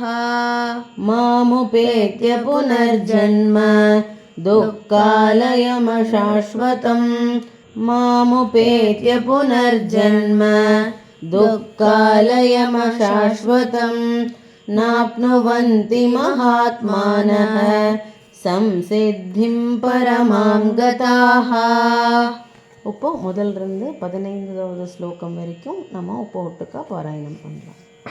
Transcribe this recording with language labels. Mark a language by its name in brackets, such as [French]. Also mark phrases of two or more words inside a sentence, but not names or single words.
[Sanskrit] मामुपेत्य पुनर्जन्म दुःखालयमशाश्वतम् मामुपेत्य पुनर्जन्म दुःखालयमशाश्वतम् नाप्नुवन्ति महात्मानः संसिद्धिं परमां गताः. [Tamil] இப்போ முதல்ல இருந்து 15வது ஸ்லோகம் வரைக்கும் நம்ம ஒட்டு ஒட்டுக்கா பாராயணம் பண்ணலாம்.